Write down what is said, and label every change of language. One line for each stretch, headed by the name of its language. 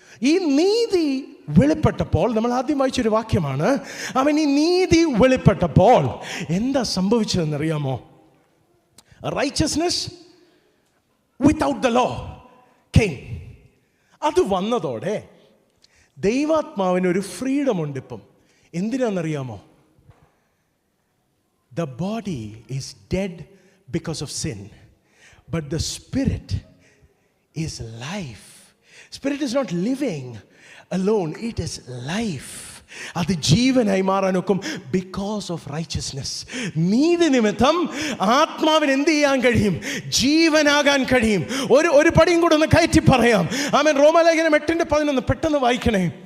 Malayalam: ഈ നീതി വെളിപ്പെട്ടപ്പോൾ, നമ്മൾ ആദ്യം വായിച്ചൊരു വാക്യമാണ്, അവൻ ഈ നീതി വെളിപ്പെട്ടപ്പോൾ എന്താ സംഭവിച്ചതെന്നറിയാമോ?
English: Righteousness without the law came.
Malayalam: അത് വന്നതോടെ ദൈവാത്മാവിനൊരു ഫ്രീഡം ഉണ്ട് ഇപ്പം. എന്തിനാണെന്നറിയാമോ?
English: The body is dead because of sin, but the spirit is life. Spirit is not living alone, it is life.
Malayalam: അത് ജീവനായി മാറാനൊക്കും
English: Because of righteousness.
Malayalam: നീതി നിമിത്തം ആത്മാവിന് എന്ത് ചെയ്യാൻ കഴിയും? ജീവനാകാൻ കഴിയും. ഒരു പടിയും കൂടെ ഒന്ന് കയറ്റി പറയാം. ആമേൻ. റോമാലേഖനം 8:11 പെട്ടെന്ന് വായിക്കണേ.